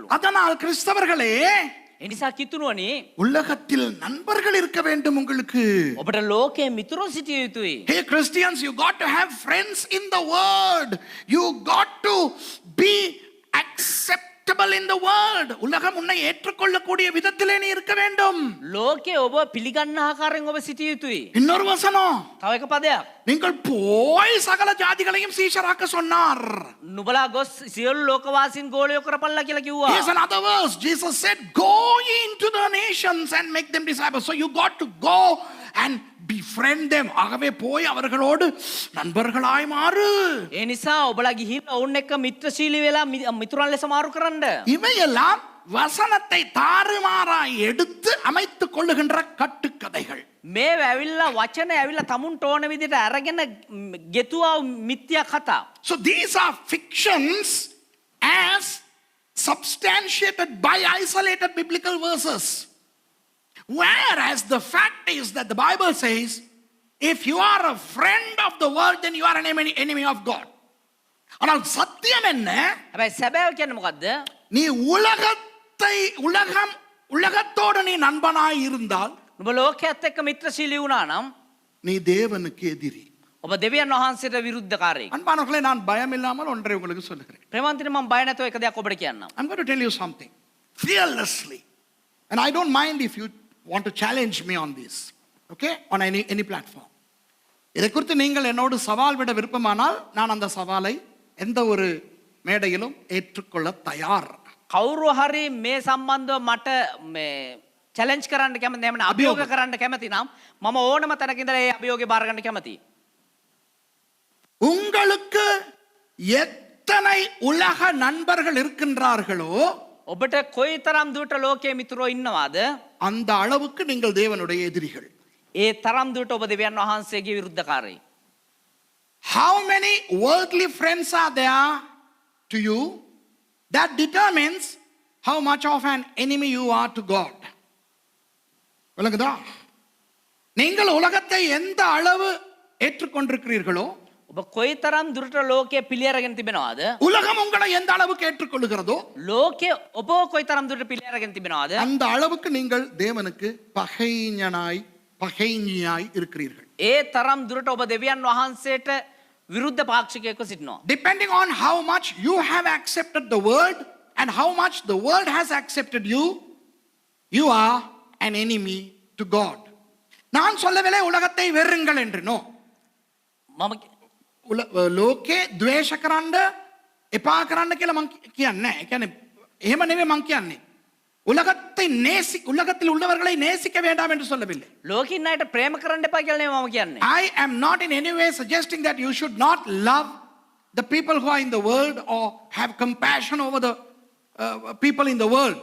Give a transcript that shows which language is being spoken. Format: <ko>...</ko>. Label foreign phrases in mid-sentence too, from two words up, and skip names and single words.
<ta>அதனால் கிறிஸ்தவர்களே,</ta> <si>එනිසා කිතුණුවනි</si> <ta>உலகத்தில் நண்பர்கள் இருக்க வேண்டும் உங்களுக்கு.</ta> <si>ඔබට ලෝකයේ මිතුරෝ සිටිය යුතුයි.</si> <en>Hey Christians, you got to have friends in the word. You got to be acceptable in the world.</en> <ta>உலகம் உன்னை ஏற்றுக்கொள்ளக்கூடிய விதத்திலே நீ இருக்க வேண்டும்.</ta> <si>ලෝකයේ ඔබ පිළිගන්න ආකාරයෙන් ඔබ සිටිය යුතුයි.</si> <ta>இன்னொரு வசனம்,</ta> <si>තව එක පදයක්.</si> <ta>நீங்கள் போய் சகல ஜாதிகளையும் சீஷராக்க சொன்னார்.</ta> <si>නුඹලා ගොස් සියලු ලෝකවාසීන් ගෝලියෝ කරපල්ලා කියලා කිව්වා.</si> <en>Here's another verse. Jesus said, go ye into the nations and make them disciples. So you got to go and befriend them.</en> <ta>ஆகவே போய் அவர்களோடு நண்பர்களாய் மாறு.</ta> <si>ඒ නිසා ඔබලා ගිහිල්ලා ඔවුන් එක්ක මිත්‍රශීලී වෙලා මිතුරන් ලෙස මාරු කරන්න.</si> <ta>இவையெல்லாம் வசனத்தை தாறுமாறாய் எடுத்து அமைத்துக் கொள்ளுகின்ற கட்டுக்கதைகள்.</ta> <si>මේ ඇවිල්ලා වචන ඇවිල්ලා තමුන්ට ඕන විදිහට අරගෙන ගෙතුවා මිත්‍යා කතා.</si> <en>So these are fictions as substantiated by isolated biblical verses. Whereas the fact is that the Bible says, if you are a friend of the world, then you are an enemy of God.</en> <ta>ஆனால் சத்தியம் என்ன?</ta> <si>හැබැයි සැබෑව කියන්නේ මොකද්ද?</si> <ta>நீ உலகத்தோடு நீ நண்பனாய் இருந்தால்,</ta> <si>නුඹ ලෝකයේත් එක්ක මිත්‍රශීලී වුණා නම්</si> <ta>நீ தேவனுக்கு எதிரி.</ta> <si>ඔබ දෙවියන් වහන්සේට විරුද්ධකාරයෙක්.</si> <ta>அன்பானவர்களே, நான் பயம் இல்லாமல் ஒன்றை உங்களுக்கு சொல்லுகிறேன்.</ta> <si>ප්‍රේමන්තිනි මම බය නැතුව එක දෙයක් ඔබට කියන්නම්.</si> <en>I'm going to tell you something fearlessly, and I don't mind if you want to challenge me on this, okay, on any platform.</en> <ta>இதை குறித்து நீங்கள் என்னோடு சவால் விட விருப்பமானால் நான் அந்த சவாலை எந்த ஒரு மேடையிலும் ஏற்றுக்கொள்ள தயார்.</ta> <si>කවුරු හරි මේ සම්බන්ධව මට මේ චැලෙන්ජ් කරන්න කැමති නැමෙන අභියෝග කරන්න කැමති නම් මම ඕනම තැනක ඉඳලා ඒ අභියෝගේ බාර ගන්න කැමතියි.</si> <ta>உங்களுக்கு எத்தனை உலக நண்பர்கள் இருக்கின்றார்களோ</ta> <si>ඔබට කොයිතරම් දුරට ලෝකයේ මිතුරෝ ඉන්නවාද</si> <ta>அந்த அளவுக்கு நீங்கள் தேவனுடைய எதிரிகள்.</ta> <si>ඒ තරම් දුරට ඔබ දෙවියන් වහන්සේගේ විරුද්ධකාරයි.</si> <en>How many worldly friends are there to you? That determines how much of an enemy you are to God.</en> <ta>விளங்குதா? நீங்கள் உலகத்தை எந்த அளவு ஏற்றுக்கொண்டிருக்கிறீர்களோ,</ta> <si>ඔබ කොයිතරම් දුරට ලෝකයේ පිළිඅරගෙන තිබෙනවාද</si> <ta>உலகம் உங்களை எந்த அளவுக்கு ஏற்றுக்கொள்ளுகிறதோ,</ta> <si>ලෝකයේ ඔබ කොයිතරම් දුරට පිළිඅරගෙන තිබෙනවාද</si> <ta>அந்த அளவுக்கு நீங்கள் தேவனுக்கு பகைஞனாய் இருக்கிறீர்கள்.</ta> <si>ඒ තරම් දුරට ඔබ දෙවියන් වහන්සේට විරුද්ධ පාක්ෂිකයෙක්ව සිටිනවා.</si> <en>Depending on how much you have accepted the word and how much the world has accepted you, you are an enemy to God.</en> <ta>நான் சொல்லவில்லை உலகத்தை வெறுங்கள் என்று. நோ,</ta> <si>මම ලෝකේ ද්වේෂ කරන්න එපා කරන්න කියලා මං කියන්නේ. ඒ කියන්නේ එහෙම නෙවෙයි මං කියන්නේ.</si> <ta>உலகத்தில் உள்ளவர்களை நேசிக்க வேண்டாம் என்று சொல்லவில்லை.</ta> <si>ලෝකින් අයට ප්‍රේම කරන්න එපා කියලා නෙවෙයි මම කියන්නේ.</si> <en>I am not in any way suggesting that you should not love the people who are in the world or have compassion over the people in the world.</en>